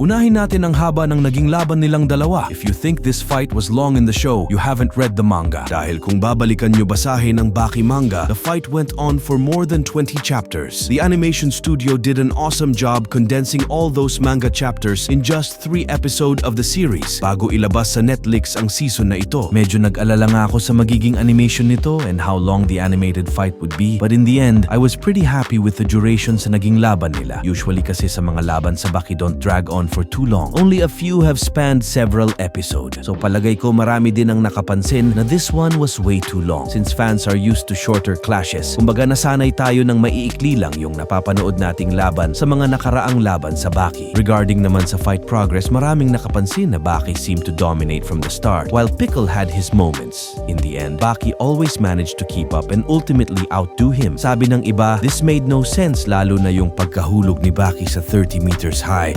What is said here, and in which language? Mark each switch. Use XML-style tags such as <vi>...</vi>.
<tl>Unahin natin ang haba ng naging laban nilang dalawa.</tl> <en>If you think this fight was long in the show, you haven't read the manga.</en> <tl>Dahil kung babalikan nyo basahin ang</tl> <en>Baki manga, the fight went on for more than 20 chapters. The animation studio did an awesome job condensing all those manga chapters in just 3 episodes of the series.</en> <tl>Bago ilabas sa Netflix ang season na ito, medyo nag-alala nga ako sa magiging animation nito</tl> <en>and how long the animated fight would be. But in the end, I was pretty happy with the duration</en> <tl>sa naging laban nila.</tl> <en>Usually</en> <tl>kasi sa mga laban sa</tl> <en>Baki don't drag on for too long. Only a few have spanned several episodes.</en> <tl>So palagay ko marami din ang nakapansin na</tl> <en>this one was way too long since fans are used to shorter clashes.</en> <tl>Kumbaga nasanay tayo ng maiikli lang yung napapanood nating laban sa mga nakaraang laban sa Baki.</tl> <en>Regarding</en> <tl>naman sa</tl> <en>fight progress,</en> <tl>maraming nakapansin na</tl> <en>Baki seemed to dominate from the start while Pickle had his moments. In the end, Baki always managed to keep up and ultimately outdo him.</en> <tl>Sabi ng iba,</tl> <en>this made no sense</en> <tl>lalo na yung pagkahulog ni Baki sa 30 meters high.</tl>